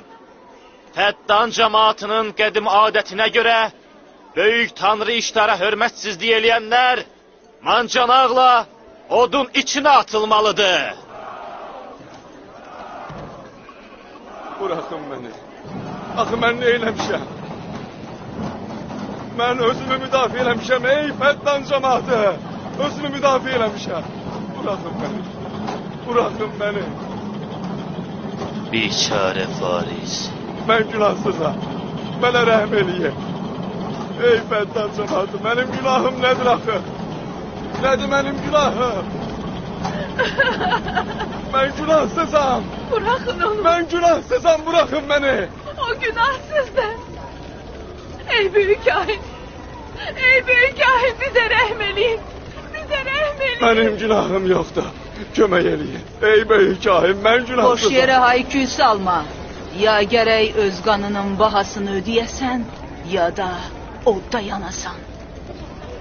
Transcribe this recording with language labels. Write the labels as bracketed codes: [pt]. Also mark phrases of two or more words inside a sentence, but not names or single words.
[az] Fəttan cemaatının qədim adətinə görə, böyük tanrı İştara hörmətsizlik eləyənlər, mancanaqla odun içinə atılmalıdır. [tr] Bırakın beni. [az] Axı mən nə eləmişəm? Mən özümü müdafiə eləmişəm, ey Fəttan cemaati. Özümü müdafiə eləmişəm. [tr] Bırakın beni. Bırakın beni. [az] Biçarə Fariz. Mən günahsızam. Mənə rəhm eləyin. Ey Fəttan cemaati, mənim günahım nədir axı? Nədir mənim günahım? Mən günahsızam. [tr] Bırakın onu. Ben günahsızam, bırakın beni. O günahsızdır. Ey büyük kahin. [az] Ey büyük kahin, bizə rəhm eləyin. Bizə rəhm eləyin. [tr] Benim günahım yoktu. [az] Kömək eləyin. [tr] Ey böyük kahin, ben [az] Boş günahsızam. yere hayküy salma. [tr] Ya gerek öz kanının bahasını ödeyesen ya da odda yanasan.